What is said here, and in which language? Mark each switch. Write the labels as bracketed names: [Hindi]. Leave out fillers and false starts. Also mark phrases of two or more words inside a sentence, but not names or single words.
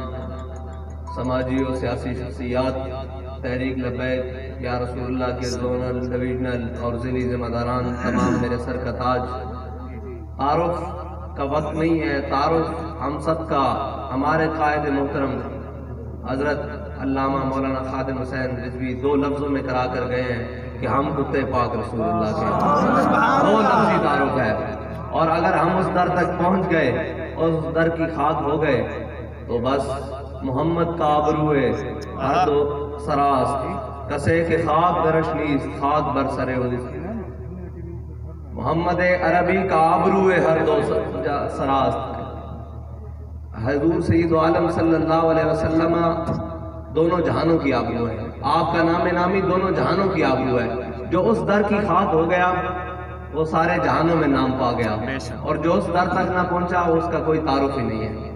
[Urdu] سماجی و سیاسی شخصیات تحریک لبیک یا رسول اللہ کے زونل ڈویژنل اور ضلعی ذمہ داران تمام میرے سر کا تاج تعارف کا وقت نہیں ہے تعارف ہم سب کا ہمارے قائد محترم حضرت علامہ مولانا خادم حسین رضوی 2 لفظوں میں کرا کر گئے ہیں کہ ہم کتے پاک رسول اللہ کے 2 لفظی تعارف ہے. اور اگر ہم اس در تک پہنچ گئے اور اس در کی خاک ہو گئے تو بس محمد کا [Persian] آبروئے ہر دو سراست کسے کے خاک درش نیست خاک بر سرے [Urdu] ہوئی. محمد عربی کا [Persian] آبروئے ہر دو سراست. [Urdu] حضور سید عالم [Arabic] صلی اللہ علیہ وسلم [Urdu] دونوں جہانوں کی آبرو ہے. آپ کا نام نامی دونوں جہانوں کی آبرو ہے. جو اس در کی خاک ہو گیا وہ سارے جہانوں میں نام پا گیا، اور جو اس در تک نہ پہنچا اس کا کوئی تعارف ہی نہیں ہے.